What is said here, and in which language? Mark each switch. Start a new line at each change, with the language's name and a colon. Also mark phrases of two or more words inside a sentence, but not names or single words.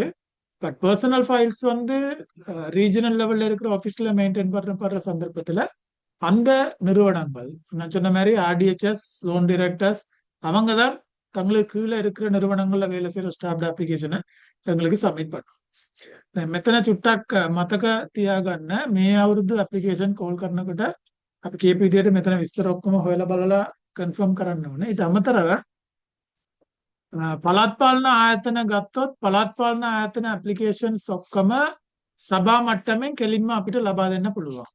English: but personal files
Tamil: வந்து
English: regional level
Tamil: இருக்கிற ஆஃபீஸ்ல மெயின்டைன் பண்ணப்படுற சந்தர்ப்பத்துல அந்த நிறுவனங்கள் நான் சொன்ன மாதிரி ஆர்டிஹெச்எஸ்
English: zone directors
Tamil: அவங்க தான் தங்களுக்கு கீழே இருக்கிற நிறுவனங்கள்ல வேலை செய்யற
English: staff application
Tamil: எங்களுக்கு சப்மிட் பண்ணும்.
Sinhala: මෙතන චුට්ටක් මතක තියාගන්න මේ අවුරුදු
English: application call
Sinhala: කරනකොට අපි කියපු විදිහට මෙතන විස්තර ඔක්කොම හොයලා බලලා කන්ෆර්ම් කරන්න ඕනේ. ඊට අමතරව පළාත් පාලන ආයතන ගත්තොත් පළාත් පාලන ආයතන ඇප්ලිකේෂන්ස් ඔක්කොම සභා මට්ටමින් කෙලින්ම අපිට ලබා දෙන්න පුළුවන්.